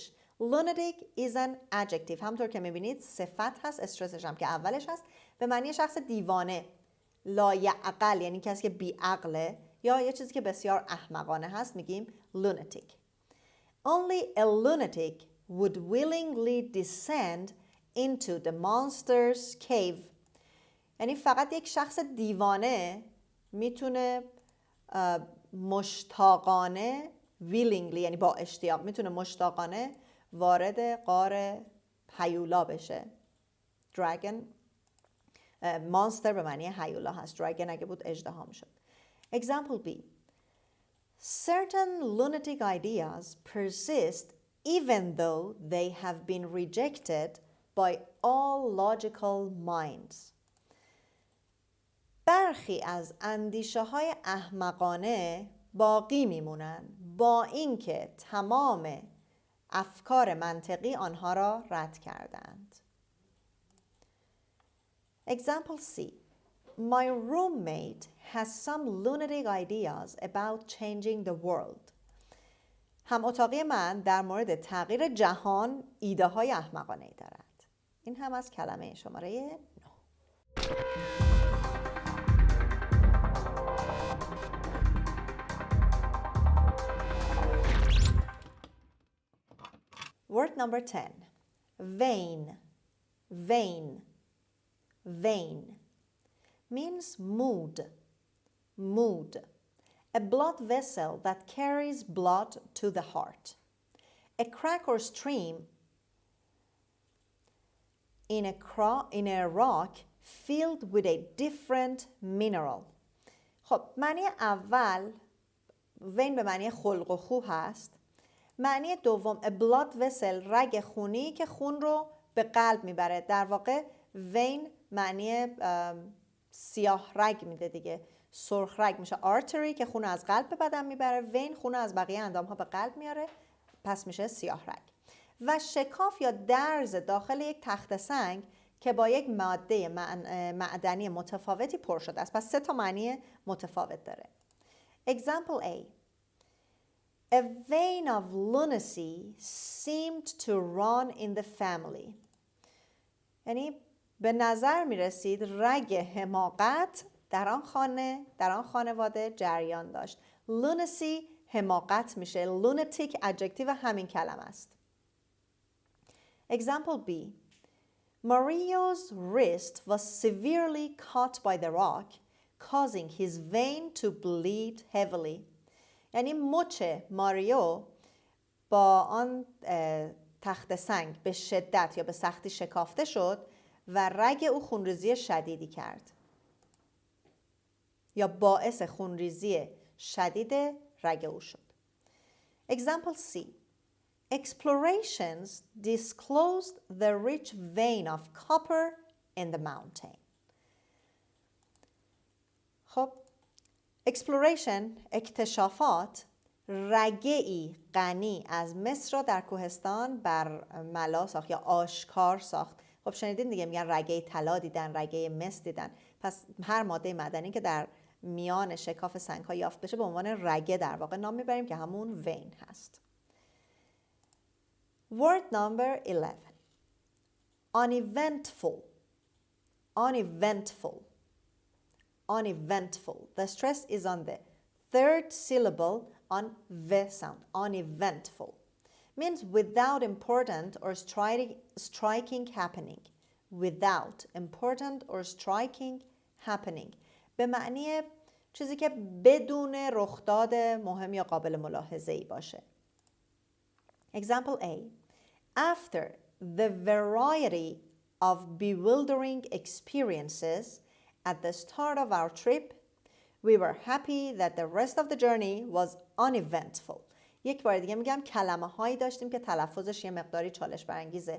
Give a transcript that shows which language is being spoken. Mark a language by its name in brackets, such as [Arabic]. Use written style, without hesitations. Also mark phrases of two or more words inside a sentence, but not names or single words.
[English] Lunatic is an adjective. [Persian] همطور که میبینید صفت هست، استرسش هم که اولش هست، به معنی شخص دیوانه، لایعقل یعنی کسی که بیعقله یا یه چیزی که بسیار احمقانه هست، میگیم lunatic. [English] Only a lunatic would willingly descend into the monster's cave. [Persian] یعنی فقط یک شخص دیوانه میتونه مشتاقانه willingly یعنی با اشتیاق میتونه مشتاقانه وارد غار هیولا بشه. [English] dragon monster [Persian] به معنی هیولا هست، dragon اگه بود اژدها میشد. [English] Example B. Certain lunatic ideas persist even though they have been rejected by all logical minds. [Persian] برخی از اندیشه های احمقانه باقی میمونن با اینکه تمام افکار منطقی آنها را رد کردند. [English] Example C. My roommate has some lunatic ideas about changing the world. [Persian] هم اتاقی من در مورد تغییر جهان ایده های احمقانه‌ای دارد. این هم از کلمه شماره 9. [English] Word number 10. Vein. Vein. Vein means mood. Mood. A blood vessel that carries blood to the heart. A crack or stream in a rock filled with a different mineral. [Persian] خب معنی اول وین به معنی خلق و خو هست. معنی دوم [English] a blood vessel [Persian] رگ خونی که خون رو به قلب میبره. در واقع وین معنی سیاه رگ میده دیگه. سرخ رگ میشه artery که خون رو از قلب به بدن میبره. وین خون رو از بقیه اندام ها به قلب میاره، پس میشه سیاه رگ. و شکاف یا درز داخل یک تخته سنگ که با یک ماده معدنی متفاوتی پر شده است. پس 3 تا معنی متفاوت داره. [English] Example A. A vein of lunacy seemed to run in the family. [Persian] یعنی به نظر می رسید رگ حماقت در آن خانواده جریان داشت. lunacy حماقت میشه. [English] lunatic adjective [Persian] همین کلمه است. [English] Example B. Mario's wrist was severely cut by the rock, causing his vein to bleed heavily. [Persian] یعنی مچ ماریو با آن تخت سنگ به شدت یا به سختی شکافته شد و رگ او خونریزی شدیدی کرد. یا باعث خونریزی شدید رگ او شد. [English] Example C. Explorations disclosed the rich vein of copper in the mountain. [Persian] خب exploration اکتشافات رگه‌ای غنی از مس را در کوهستان برملا ساخت یا آشکار ساخت. خب شنیدین دیگه، میگن رگه طلا دیدن، رگه مس دیدن. پس هر ماده معدنی که در میان شکاف سنگ‌ها یافت بشه به عنوان رگه در واقع نام میبریم که همون وین هست. [English] Word number 11. Uneventful. Uneventful. Uneventful. The stress is on the third syllable on V sound. Uneventful means without important or striking happening. Without important or striking happening. [Persian] به معنی چیزی که بدون رخداد مهم یا قابل ملاحظه‌ای باشه. [English] Example A. After the variety of bewildering experiences at the start of our trip, we were happy that the rest of the journey was uneventful. [Persian] یک بار دیگه میگم کلمه هایی داشتیم که تلفظش یه مقداری چالش برانگیزه.